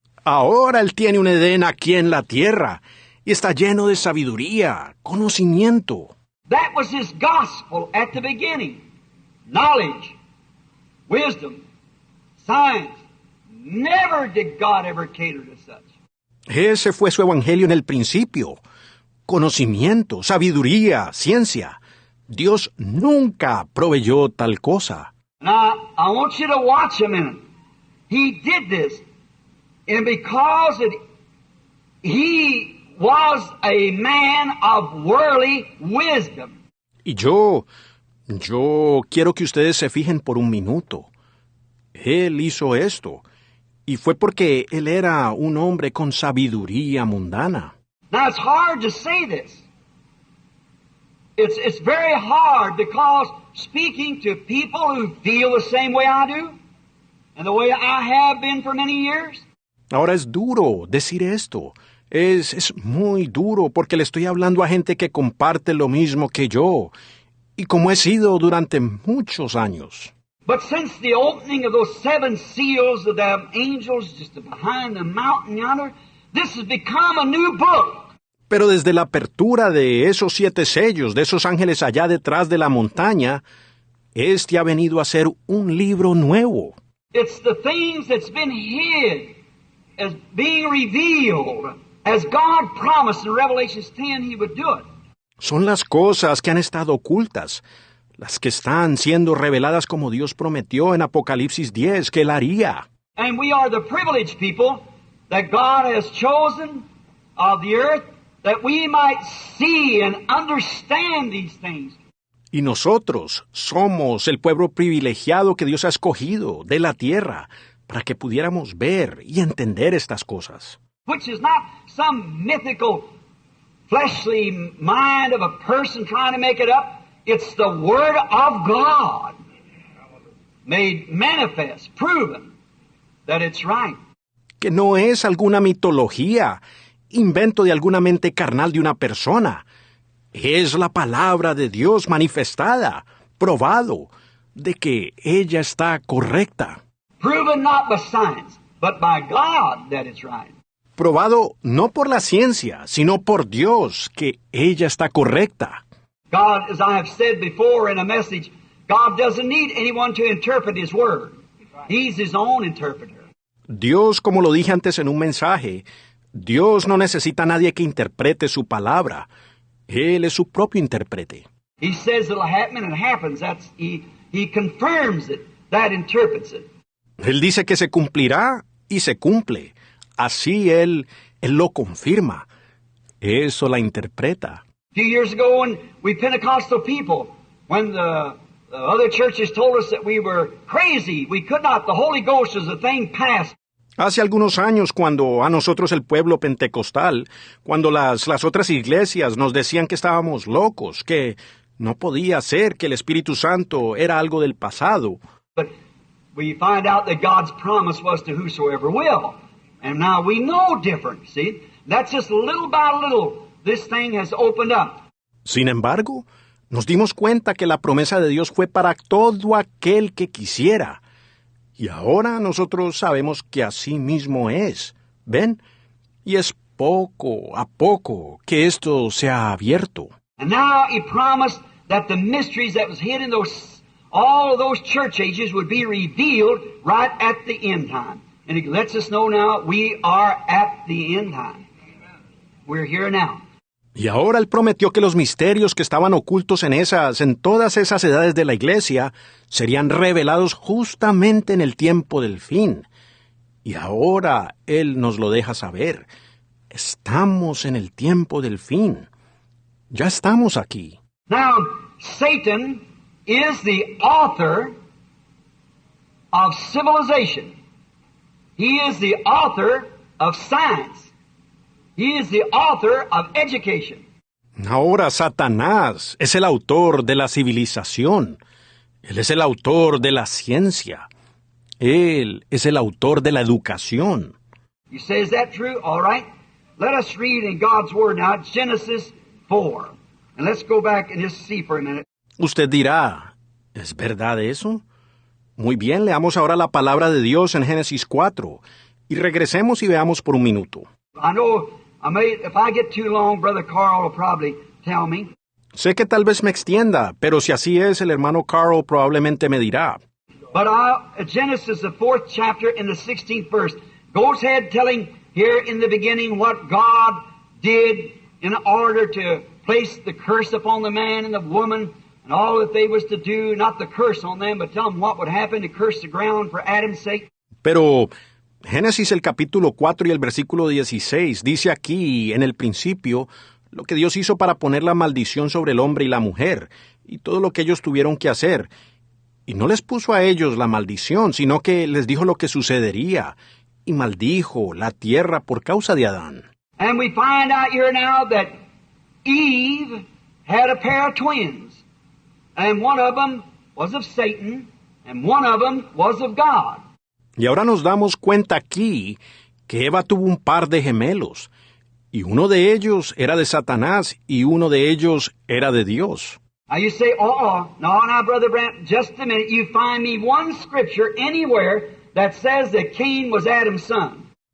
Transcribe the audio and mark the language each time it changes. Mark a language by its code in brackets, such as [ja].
[es] Ahora él tiene un Edén aquí en la tierra, y está lleno de sabiduría, conocimiento. [en] That was His gospel at the beginning. Knowledge, wisdom, science. Never did God ever cater to such. [es] Ese fue su evangelio en el principio. Conocimiento, sabiduría, ciencia. Dios nunca proveyó tal cosa. [en] Now, I want you to watch a minute. He did this, and because He was a man of worldly wisdom. [es] Y yo quiero que ustedes se fijen por un minuto. Él hizo esto, y fue porque él era un hombre con sabiduría mundana. [en] Now, it's hard to say this. It's very hard because speaking to people who feel the same way I do, and the way I have been for many years. [es] Ahora es duro decir esto. Es muy duro porque le estoy hablando a gente que comparte lo mismo que yo, y como he sido durante muchos años. [en] But since the opening of those 7 seals of the angels just behind the mountain yonder, this has become a new book. [es] Pero desde la apertura de esos 7 sellos, de esos ángeles allá detrás de la montaña, este ha venido a ser un libro nuevo. [en] It's the things that's been hid as being revealed, as God promised in Revelation 10 He would do it. [es] Son las cosas que han estado ocultas, las que están siendo reveladas como Dios prometió en Apocalipsis 10 que él haría. [en] And we are the privileged people that God has chosen of the earth that we might see and understand these things. [es] Y nosotros somos el pueblo privilegiado que Dios ha escogido de la tierra para que pudiéramos ver y entender estas cosas. [en] Which is not some mythical, fleshly mind of a person trying to make it up. It's the Word of God made manifest, proven that it's right. [es] Que no es alguna mitología, invento de alguna mente carnal de una persona. Es la palabra de Dios manifestada, probado, de que ella está correcta. [en] Proven not by science, but by God that it's right. [es] Probado no por la ciencia, sino por Dios, que ella está correcta. [en] God, as I have said before in a message, God doesn't need anyone to interpret His Word. He's His own interpreter. [es] Dios, como lo dije antes en un mensaje, Dios no necesita a nadie que interprete su palabra. Él es su propio intérprete. [en] He says it'll happen and it happens. He confirms it. That interprets it. [es] Él dice que se cumplirá y se cumple. Así él lo confirma. Eso la interpreta. [en] A few years ago when we Pentecostal people, when the other churches told us that we were crazy, we could not, the Holy Ghost is a thing past. [es] Hace algunos años, cuando a nosotros el pueblo pentecostal, cuando las otras iglesias nos decían que estábamos locos, que no podía ser, que el Espíritu Santo era algo del pasado. [en] But we find out that God's promise was to whosoever will. And now we know different, see? That's just little by little, this thing has opened up. [es] Sin embargo, nos dimos cuenta que la promesa de Dios fue para todo aquel que quisiera. Y ahora nosotros sabemos que así mismo es. ¿Ven? Y es poco a poco que esto se ha abierto. [en] And now He promised that the mysteries that was hid in all of those church ages would be revealed right at the end time. And it lets us know now we are at the end time. We're here now. [es] Y ahora Él prometió que los misterios que estaban ocultos en todas esas edades de la iglesia, serían revelados justamente en el tiempo del fin. Y ahora Él nos lo deja saber. Estamos en el tiempo del fin. Ya estamos aquí. [en] Now, Satan is the author of civilization. He is the author of science. He is the author of education. [es] Ahora Satanás es el autor de la civilización. Él es el autor de la ciencia. Él es el autor de la educación. [en] You say, is that true? All right. Let us read in God's Word now, Genesis 4. And let's go back and just see for a minute. [es] Usted dirá, ¿es verdad eso? Muy bien, leamos ahora la palabra de Dios en Génesis 4. Y regresemos y veamos por un minuto. [en] I know if I get too long, Brother Carl will probably tell me. [es] Sé que tal vez me extienda, pero si así es, el hermano Carl probablemente me dirá. [en] But Genesis, the 4th chapter, in the 16th verse, goes ahead telling here in the beginning what God did in order to place the curse upon the man and the woman and all that they was to do, not the curse on them, but tell them what would happen to curse the ground for Adam's sake. [es] Pero Génesis el capítulo 4 y el versículo 16 dice aquí, en el principio, lo que Dios hizo para poner la maldición sobre el hombre y la mujer, y todo lo que ellos tuvieron que hacer. Y no les puso a ellos la maldición, sino que les dijo lo que sucedería, y maldijo la tierra por causa de Adán. [en] And we find out here now that Eve had a pair of twins, and one of them was of Satan, and one of them was of God. [es] Y ahora nos damos cuenta aquí que Eva tuvo un par de gemelos, y uno de ellos era de Satanás y uno de ellos era de Dios. [en] Now you say, now, Brother Brandt, just a minute. You find me one scripture anywhere that says that Cain was Adam's son.